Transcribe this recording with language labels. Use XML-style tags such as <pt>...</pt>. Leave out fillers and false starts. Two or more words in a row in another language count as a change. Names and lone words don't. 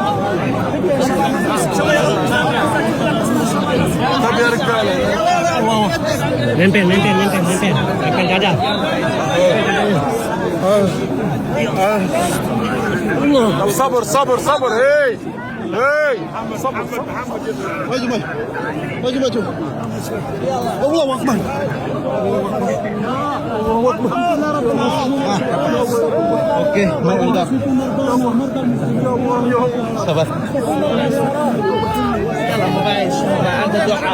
<id>Mempel gajah. Sabır, sabır, sabır. Hey! Hey! Sabır, sabır. Maju, maju. Maju, maju.</id> <ar>الله أكبر. الله أكبر.</ar> <id>Oke, mantap. Sabar. Ada doa.</id>